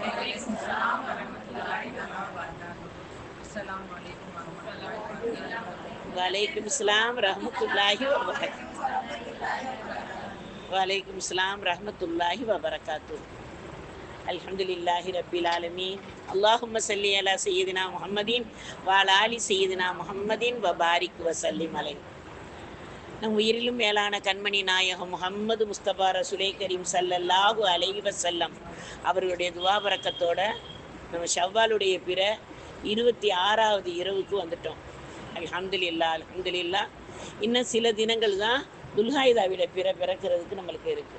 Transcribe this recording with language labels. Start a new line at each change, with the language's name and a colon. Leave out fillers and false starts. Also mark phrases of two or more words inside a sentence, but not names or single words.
Arabic: وعليكم السلام ورحمة الله وبركاته. وعليكم السلام ورحمة الله وبركاته. الحمد لله رب العالمين. اللهم صل على سيدنا محمد وعلى آل سيدنا محمد وبارك وسلم عليه.
Tamil: நம் உயிரிலும் மேலான கண்மணி நாயகம் முஹம்மது முஸ்தபா ரசூலே கரீம்
Arabic: صلى الله عليه وسلم
Tamil: அவர்களுடைய துவா பரக்கத்தோட நம்ம ஷவ்வாலுடைய பிற 26வது இரவுக்கு வந்துட்டோம்.
Arabic: الحمد لله الحمد لله.
Tamil: இன்னும் சில தினங்கள் தான் துல்ஹைதாவிட பிற பிறக்கிறதுக்கு நம்மளுக்கு இருக்குது.